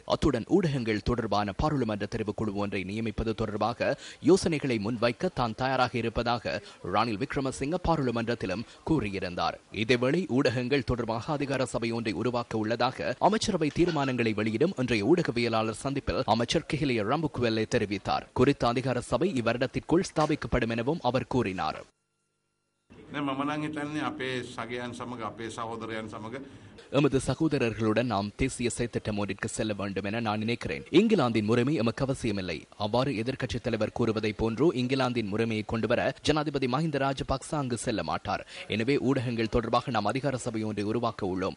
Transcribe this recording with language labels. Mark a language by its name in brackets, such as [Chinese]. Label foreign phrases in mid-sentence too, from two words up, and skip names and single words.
[Tamil] அத்துடன் ஊடகங்கள் தொடர்பான பாராளுமன்ற தெரிவுக்குழு ஒன்றை நியமிப்பது தொடர்பாக யோசனைகளை முன்வைக்க தான் தயாராக இருப்பதாக ரணில் விக்ரமசிங்க பாராளுமன்றத்திலும் கூறியிருந்தார். இதேவேளை ஊடகங்கள் தொடர்பாக அதிகார சபை ஒன்றை உருவாக்க உள்ளதாக அமைச்சரவை தீர்மானங்களை வெளியிடும் இன்றைய ஊடகவியலாளர் சந்திப்பில் அமைச்சர் கிஹிலிய ரம்புக்வெல்லே தெரிவித்தார். குறித்த அதிகார சபை இவ்வருடத்திற்குள் ஸ்தாபிக்கப்படும் எனவும் அவர் கூறினார். [Sinhala] මම නම් හිතන්නේ අපේ සගයන් සමග අපේ සහෝදරයන් සමග [Tamil] எமது சகோதரர்களுடன் நாம் தேசிய செயற்திட்டம் ஒன்றிற்கு செல்ல வேண்டும் என நான் நினைக்கிறேன். இங்கிலாந்தின் முறைமை எமக்கு அவசியமில்லை. அவ்வாறு எதிர்க்கட்சித் தலைவர் கூறுவதைப் போன்றோ இங்கிலாந்தின் முறைமையை கொண்டுவர ஜனாதிபதி மஹிந்த ராஜபக்ச அங்கு செல்ல மாட்டார். எனவே ஊடகங்கள் தொடர்பாக நாம் அதிகார சபை ஒன்றை உருவாக்க உள்ளோம்.